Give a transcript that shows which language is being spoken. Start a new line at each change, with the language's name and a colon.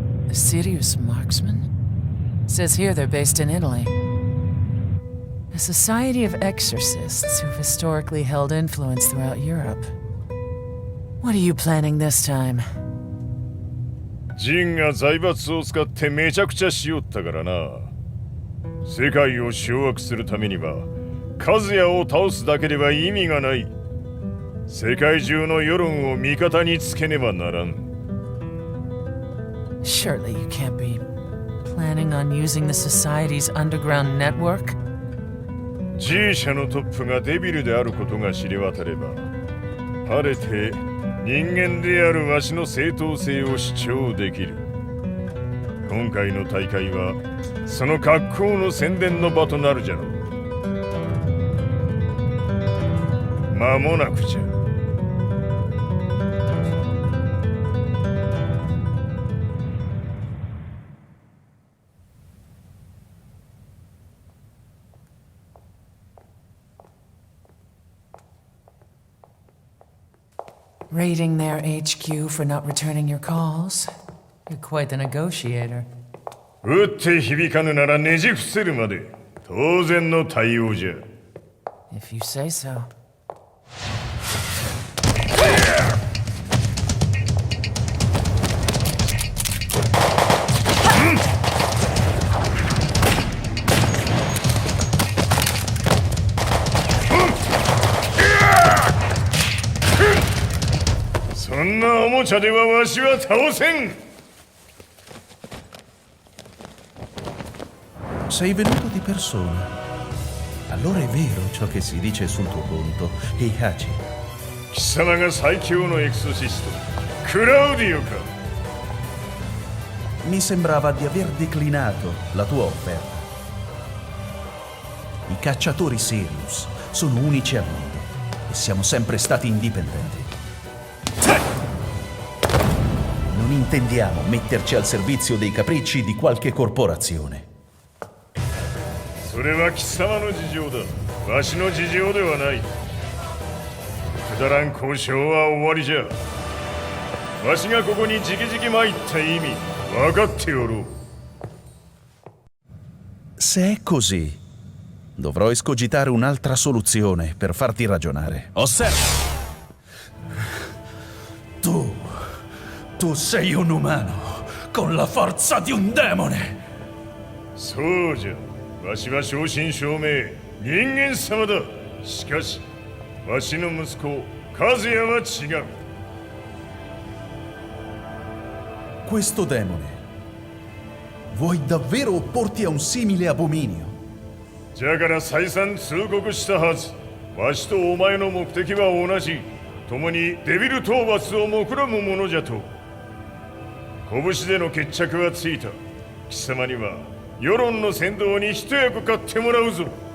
English: A serious marksman? Says here they're based in Italy. A society of exorcists who've historically held influence throughout Europe. What are you planning this time?
Japanese: ジンが財閥を使ってめちゃくちゃしよったからな。世界を掌握するためにはカズヤを倒すだけでは意味がない。世界中の世論を味方につけねばならん。
English: Surely you can't be planning on using the society's underground network?
Japanese: G 社のトップがデビルであることが知れ渡れば、晴れて人間であるわしの正当性を主張できる。今回の大会はその格好の宣伝の場となるじゃろう。間もなくじゃ。
English: Raiding their HQ for not returning your calls? You're quite the negotiator.
Japanese: 撃って響かぬならねじ伏せるまで当然の対応じゃ。
English: If you say so.
Japanese: So んなおもちゃではわしは倒せん。
Italian: Sei venuto di persona. Allora è vero ciò che si dice sul tuo conto, Heihachi.
Japanese: 貴様が最強のエクソシスト、クラウディオか。
Italian: Mi sembrava di aver declinato la tua offerta. I cacciatori Sirius sono unici al mondo e siamo sempre stati indipendenti. Non intendiamo metterci al servizio dei capricci di qualche corporazione.
Japanese: それは貴様の事情だ。わしの事情ではない。くだらん交渉は終わりじゃ。わしがここに直々参った意味分かっておろう。
Italian: Se è così, dovrò escogitare un'altra soluzione per farti ragionare. Osserva! Tu sei un umano con la forza di un demone!
Japanese: そうじゃ。わしは正真正銘人間様だ。しかしわしの息子和也は違う。
Italian: Questo demone, vuoi davvero opporti a un simile abominio?
Japanese: じゃから再三通告したはず。わしとお前の目的は同じ。共にデビル討伐を目論むものじゃと。拳での決着はついた。貴様には世論の先導に一役買ってもらうぞ。